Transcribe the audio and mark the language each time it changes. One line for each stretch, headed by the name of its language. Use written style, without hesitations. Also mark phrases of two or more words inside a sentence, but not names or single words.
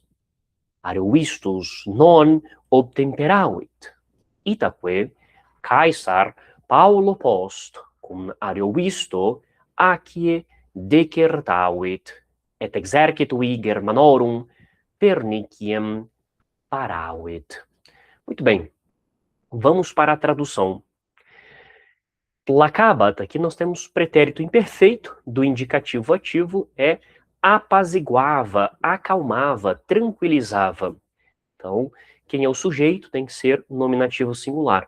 Latin: Ariovistus non obtemperavit, itaque Caesar Paulo post cum ariovisto acie decertavit, et exercitui Germanorum perniciem paravit.
Portuguese: Muito bem, vamos para a tradução. Placabat, aqui nós temos pretérito imperfeito do indicativo ativo, é apaziguava, acalmava, tranquilizava. Então, quem é o sujeito tem que ser nominativo singular.